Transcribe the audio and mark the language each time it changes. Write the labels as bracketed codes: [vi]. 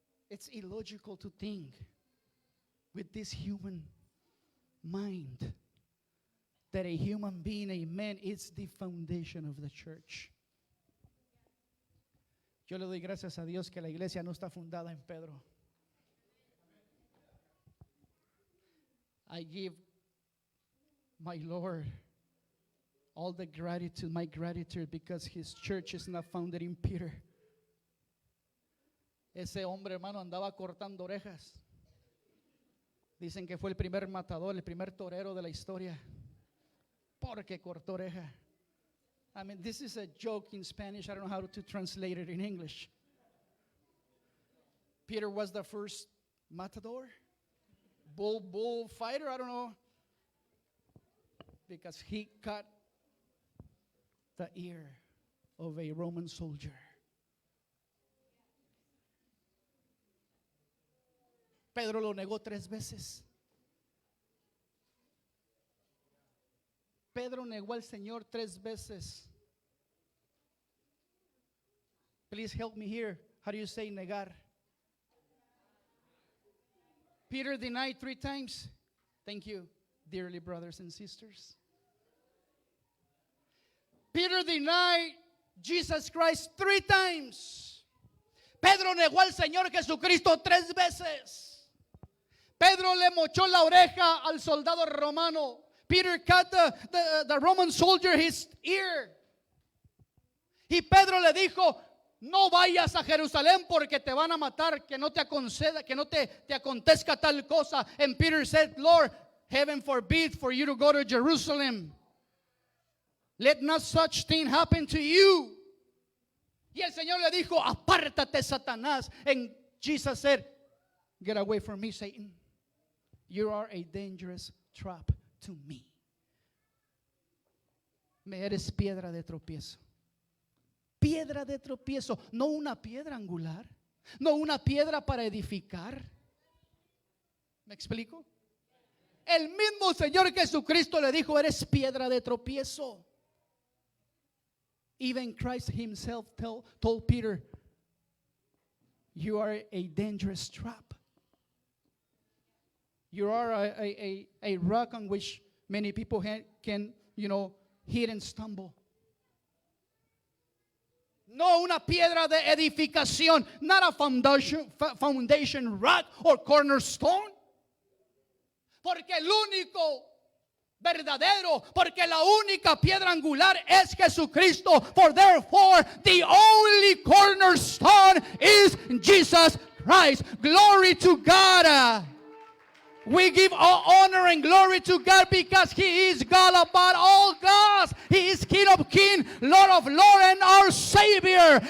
[en] It's illogical to think with this human mind that a human being, a man, is the foundation of the church. [es] Yo le doy gracias a Dios que la iglesia no está fundada en Pedro. [en] I give my Lord all the gratitude, my gratitude, because his church is not founded in Peter. [es] Ese hombre, hermano, andaba cortando orejas. Dicen que fue el primer matador, el primer torero de la historia, porque cortó oreja. [en] I mean, this is a joke in Spanish. I don't know how to translate it in English. Peter was the first matador, bull fighter, I don't know, because he cut the ear of a Roman soldier. [es] Pedro lo negó 3 veces. Pedro negó al Señor 3 veces. [en] Please help me here. How do you say negar? Peter denied 3 times. Thank you, dearly brothers and sisters. Peter denied Jesus Christ 3 times. [es] Pedro negó al Señor Jesucristo 3 veces. Pedro le mochó la oreja al soldado romano. [en] Peter cut the Roman soldier his ear. [es] Y Pedro le dijo, no vayas a Jerusalén porque te van a matar, que no te acontezca tal cosa. [en] And Peter said, Lord, heaven forbid for you to go to Jerusalem. Let not such thing happen to you. [es] Y el Señor le dijo, apártate, Satanás. [en] And Jesus said, get away from me, Satan. You are a dangerous trap to me. [es] Me eres piedra de tropiezo. Piedra de tropiezo, no una piedra angular, no una piedra para edificar. ¿Me explico? El mismo Señor Jesucristo le dijo, eres piedra de tropiezo. [en] Even Christ himself told Peter, you are a dangerous trap. You are a rock on which many people can, hit and stumble. [es] No una piedra de edificación, [en] not a foundation rock or cornerstone. [es] Porque el único verdadero, porque la única piedra angular es Jesucristo. [en] For therefore, the only cornerstone is Jesus Christ. Glory to God. We give all honor and glory to God because He is God above all gods. He is King of kings, Lord of lords, and our Savior.